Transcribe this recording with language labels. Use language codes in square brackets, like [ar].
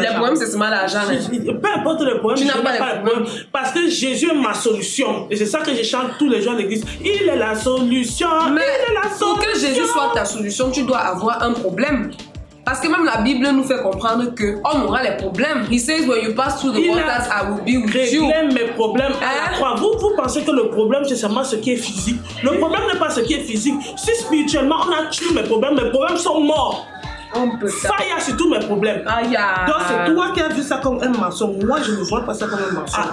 [fr] Les problèmes, c'est seulement l'argent. Peu importe le problème, tu n'as pas les problèmes. Parce que Jésus est ma solution. Et c'est ça que je chante tous les jours à l'église. Il est la solution. Mais il est la solution. Pour que Jésus soit ta solution, tu dois avoir un problème. Parce que même la Bible nous fait comprendre qu'on aura les problèmes. [en] He says, when you pass through the waters, I will be with you. [fr] Mes problèmes à la croix. Vous pensez que le problème, c'est seulement ce qui est physique. Le problème n'est pas ce qui est physique. Si spirituellement, on a tué mes problèmes sont morts. Fire sur tous mes problèmes. Donc c'est toi qui as vu ça comme un mensonge. Moi je ne vois pas ça comme un mensonge.